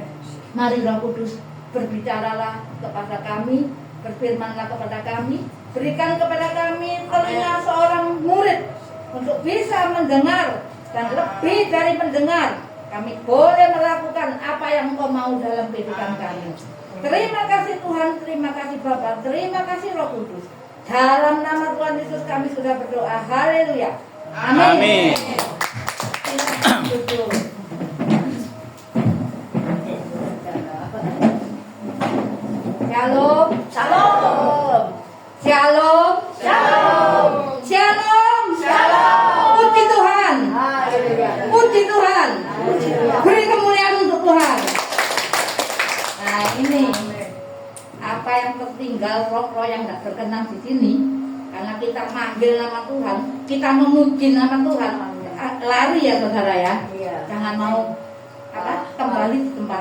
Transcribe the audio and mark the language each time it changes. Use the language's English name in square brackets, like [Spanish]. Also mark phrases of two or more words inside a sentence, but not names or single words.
[Indonesian] Mari Roh Kudus, berbicaralah kepada kami, berfirmanlah kepada kami, berikan kepada kami telinga seorang murid untuk bisa mendengar, dan lebih dari mendengar, kami boleh melakukan apa yang Engkau mau dalam kehidupan kami. Terima kasih Tuhan, terima kasih Bapa, terima kasih Roh Kudus. Dalam nama Tuhan Yesus kami sudah berdoa. Haleluya. Amin. Silakan duduk. Shalom. Shalom. Shalom. Shalom. Shalom. Shalom. Puji Tuhan. Puji Tuhan. Beri kemuliaan untuk Tuhan. Nah ini apa yang tertinggal, roh-roh yang tidak berkenan di sini, karena kita manggil nama Tuhan, kita memuji nama Tuhan, lari ya saudara ya. Jangan mau kembali di tempat.